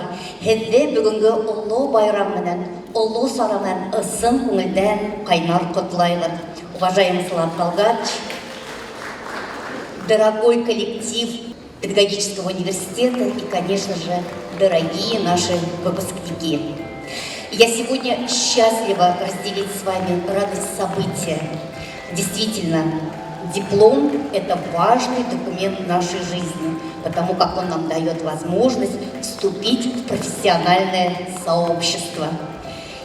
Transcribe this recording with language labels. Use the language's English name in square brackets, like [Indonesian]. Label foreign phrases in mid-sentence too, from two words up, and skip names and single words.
[Bashkir] Һеҙҙе бөгөнгө оло байрам менән, оло сара менән ысын күңелдән кайнар котлайлык. [Russian] Уважаемый Салават Талгач, дорогой коллектив педагогического университета и, конечно же, дорогие наши выпускники. Я сегодня счастлива разделить с вами радость события. Действительно, диплом – это важный документ нашей жизни, потому как он нам дает возможность вступить в профессиональное сообщество.